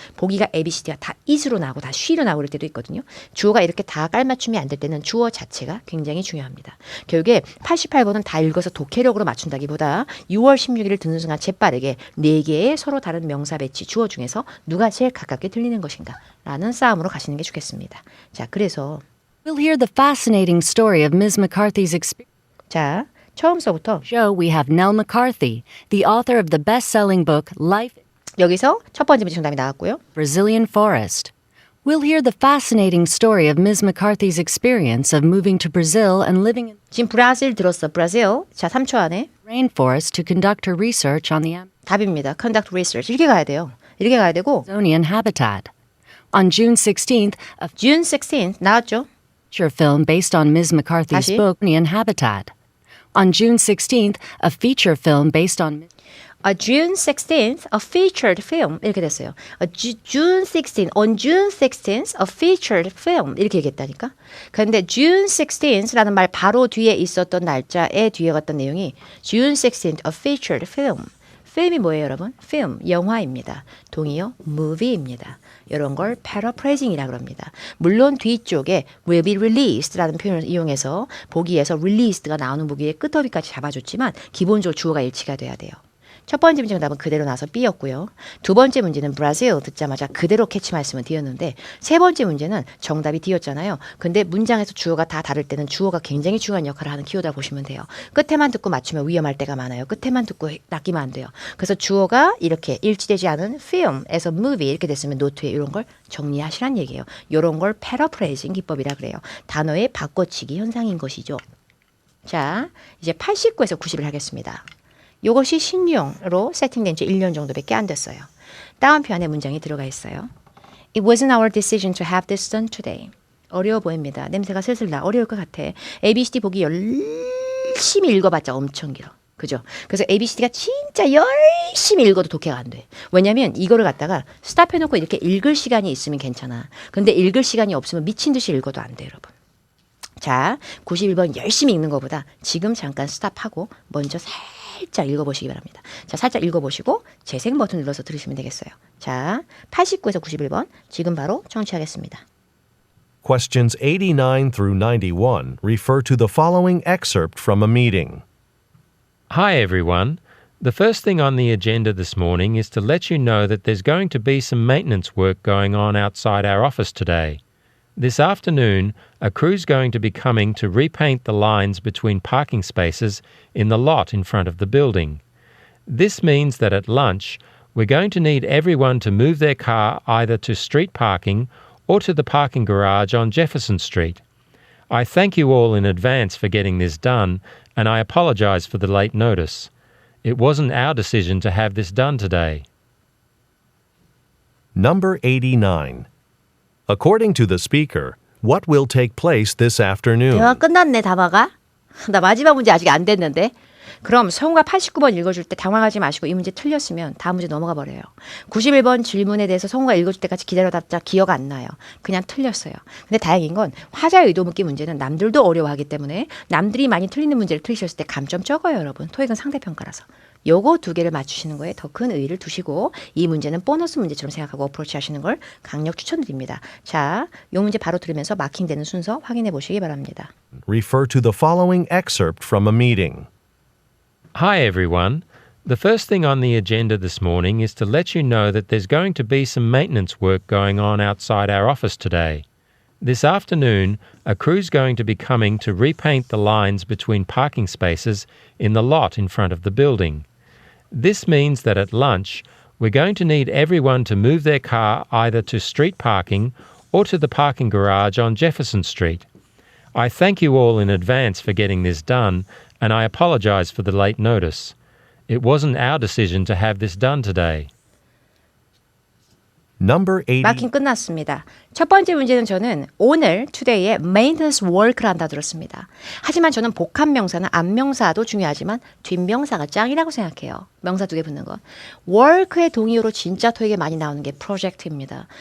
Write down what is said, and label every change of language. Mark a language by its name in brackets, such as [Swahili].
[Korean] 보기가 ABCD가 다 is로 나오고 다 she로 나올 때도 있거든요. 주어가 이렇게 다 깔맞춤이 안 될 때는 주어 자체가 굉장히 중요합니다. 결국에 88번은 다 읽어서 독해력으로 맞춘다기보다 6월 16일을 듣는 순간 재빠르게 4개의 서로 다른 명사 배치 주어 중에서 누가 제일 가깝게 들리는 것인가 라는 싸움으로 가시는 게 좋겠습니다. 자, 그래서 [English] We'll hear the fascinating story of Ms. McCarthy's experience. [Korean] 자, 처음서부터 [English] Show we have Nell McCarthy, the author of the best-selling book Life [Korean] 여기서 첫 번째 문제 정답이 나왔고요. [English] Brazilian Forest. We'll hear the fascinating story of Ms. McCarthy's experience of moving to Brazil and living in [Korean] 지금 브라질 들었어. 브라질. 자, 3초 안에 [English] rainforest to conduct her research on the [Korean] 답입니다. [English] Conduct research. [Korean] 이렇게 가야 돼요. 이렇게 가야 되고 [English] Amazonian habitat. On June 16th, a [Korean] June 16th 나왔죠. [English] feature film based on Ms. McCarthy's [Korean] 다시. [English] book Amazonian habitat. On June 16th, a feature film based on A June 16th, a featured film [Korean] 이렇게 됐어요. [English] June 16th, on June 16th, a featured film [Korean] 이렇게 얘기했다니까. 그런데 June 16th라는 말 바로 뒤에 있었던 날짜에 뒤에 갔던 내용이 [English] June 16th, a featured film. [Korean] 필름이 뭐예요, 여러분? film, 영화입니다. 동의어, movie입니다. 이런 걸 paraphrasing이라고 합니다. 물론 뒤쪽에 [English] will be released [Korean] 라는 표현을 이용해서 보기에서 released가 나오는 보기의 끝어휘까지 잡아줬지만 기본적으로 주어가 일치가 돼야 돼요. 첫 번째 문제 정답은 그대로 나서 B였고요. 두 번째 문제는 브라질 듣자마자 그대로 캐치 말씀은 D였는데 세 번째 문제는 정답이 D였잖아요. 근데 문장에서 주어가 다 다를 때는 주어가 굉장히 중요한 역할을 하는 키워드라 보시면 돼요. 끝에만 듣고 맞추면 위험할 때가 많아요. 끝에만 듣고 낚이면 안 돼요. 그래서 주어가 이렇게 일치되지 않은 film에서 movie 이렇게 됐으면 노트에 이런 걸 정리하시란 얘기예요. 이런 걸 paraphrasing 기법이라 그래요. 단어의 바꿔치기 현상인 것이죠. 자, 이제 89에서 90을 하겠습니다. 이것이 신유형으로 세팅된 지 1년 정도밖에 안 됐어요. 다운표 안에 문장이 들어가 있어요. [English] It wasn't our decision to have this done today. [Korean] 어려워 보입니다. 냄새가 슬슬 나. 어려울 것 같아. ABCD 보기 열심히 읽어봤자 엄청 길어. 그죠? 그래서 ABCD가 진짜 열심히 읽어도 독해가 안 돼. 왜냐면 이거를 갖다가 스탑해놓고 이렇게 읽을 시간이 있으면 괜찮아. 근데 읽을 시간이 없으면 미친 듯이 읽어도 안 돼, 여러분. 자, 91번 열심히 읽는 것보다 지금 잠깐 스탑하고 먼저 살짝 읽어보시기 바랍니다. 자, 살짝 읽어보시고 재생 버튼 눌러서 들으시면 되겠어요. 자, 89에서 91번 지금 바로 청취하겠습니다. [English] Questions 89 through 91 refer to the following excerpt from a meeting. Hi, everyone. The first thing on the agenda this morning is to let you know that there's going to be some maintenance work going on outside our office today. This afternoon, a crew's going to be coming to repaint the lines between parking spaces in the lot in front of the building. This means that at lunch, we're going to need everyone to move their car either to street parking or to the parking garage on Jefferson Street. I thank you all in advance for getting this done, and I apologize for the late notice. It wasn't our decision to have this done today. Number 89. According to the speaker, what will take place this afternoon? [Korean] 대화 끝났네, 다마가. 나 마지막 문제 아직 안 됐는데. 그럼 성우가 89번 읽어줄 때 당황하지 마시고 이 문제 틀렸으면 다음 문제 넘어가 버려요. 91번 질문에 대해서 성우가 읽어줄 때까지 기다려봤자 기억 안 나요. 그냥 틀렸어요. 근데 다행인 건 화자의 의도 묻기 문제는 남들도 어려워하기 때문에 남들이 많이 틀리는 문제를 틀리셨을 때 감점 적어요, 여러분. 토익은 상대평가라서. 요거 두 개를 맞추시는 거에 더 큰 의의를 두시고 이 문제는 보너스 문제처럼 생각하고 어프로치 하시는 걸 강력 추천드립니다. 자, 요 문제 바로 들으면서 마킹되는 순서 확인해 보시기 바랍니다. [English] Refer to the following excerpt from a meeting. Hi, everyone. The first thing on the agenda this morning is to let you know that there's going to be some maintenance work going on outside our office today. This afternoon, a crew's going to be coming to repaint the lines between parking spaces in the lot in front of the building. This means that at lunch, we're going to need everyone to move their car either to street parking or to the parking garage on Jefferson Street. I thank you all in advance for getting this done, and I apologize for the late notice. It wasn't our decision to have this done today. Number 80. [Korean] 마킹 끝났습니다. 첫 번째 문제는 저는 오늘 today에 maintenance work를 한다 들었습니다. 하지만 저는 복합 명사는 앞명사도 중요하지만 뒷명사가 짱이라고 생각해요. 명사 두 개 붙는 거. work의 동의어로 진짜 토익에 많이 나오는 게 project입니다.